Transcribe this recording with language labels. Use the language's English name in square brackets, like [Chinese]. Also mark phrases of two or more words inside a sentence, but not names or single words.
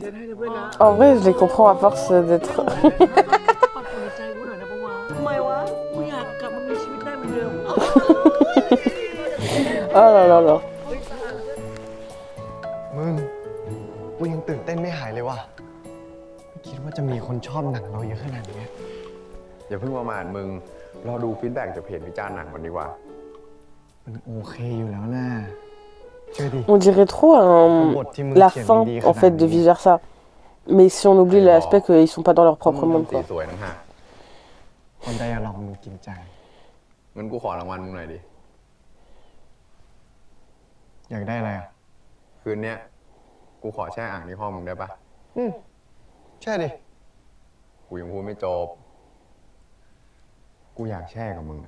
[French] En vrai, je les comprends à force d'être. Oh là là là. [Thai] มึง กูยังตื่นเต้นไม่หายเลยว่ะ ไม่คิดว่าจะมีคนชอบหนังเราเยอะขนาดนี้ อย่าเพิ่งประมาทมึง รอดูฟีดแบ็กจากเพจวิจารณ์หนังก่อนดีกว่า มันโอเคอยู่แล้วนะเชื่อดิ [French] On dirait trop la fin en fait de Vice Versa. Mais si on oublie l'aspect qu'ils sont pas dans leur propre monde [Thai] สี [French] quoi. [Thai] สวยนะฮะ คนไดอะล็อกมึงกินใจ งั้นกูขอรางวัลมึงหน่อยดิ อยากได้อะไรอ่ะ คืนเนี้ยกูขอแช่อ่างที่ห้องมึงได้ปะ ใช่ดิ กูยังพูดไม่จบ กูอยากแช่กับมึงอะ